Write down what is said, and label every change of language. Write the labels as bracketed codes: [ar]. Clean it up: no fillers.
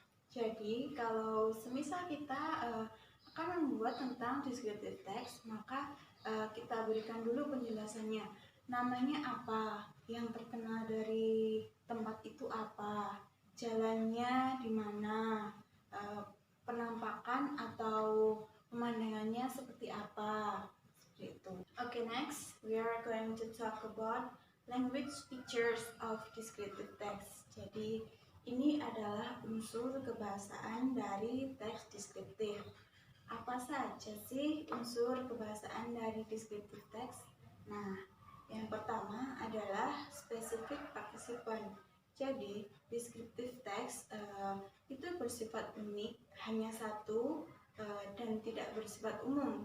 [id] Jadi kalau semisal kita akan membuat tentang descriptive text, maka kita berikan dulu penjelasannya. Namanya apa? Yang terkenal dari tempat itu apa? Jalannya di mana? Penampakan atau pemandangannya seperti apa? Seperti itu. [en] Okay, next we are going to talk about language features of descriptive text. [id] Jadi ini adalah unsur kebahasaan dari teks deskriptif. Apa saja sih unsur kebahasaan dari descriptive text? Nah, yang pertama adalah specific participant. Jadi, descriptive text itu bersifat unik, hanya satu dan tidak bersifat umum.